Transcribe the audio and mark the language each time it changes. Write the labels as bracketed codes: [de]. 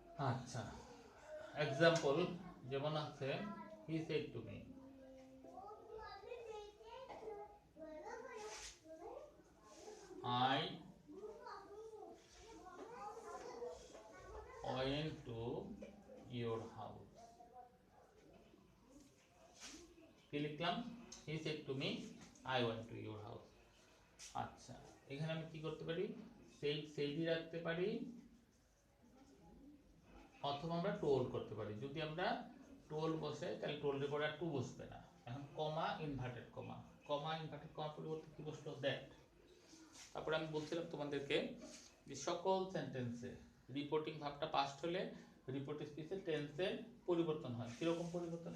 [bn] আচ্ছা, এক্সাম্পল যেমন আছে [en] He said to me, I went to your house. [bn] কি লিখলাম? [en] He said to me, I went to your house. [bn] আচ্ছা, এখানে আমি কি করতে পারি? সেইডই রাখতে পারি, অথবা আমরা টোল করতে পারি। যদি আমরা টোল বসে তাহলে টোলের পরে আর টু বসবে না। এখন comma inverted comma, comma inverted কমার পরিবর্তে কি বসলো? দ্যাট। তারপরে আমি বলছিলাম তোমাদেরকে যে সকল সেন্টেন্সে রিপোর্টিং ভার্বটা পাস্ট হলে রিপোর্টিং স্পিচের টেন্সের পরিবর্তন হয়। কিরকম পরিবর্তন?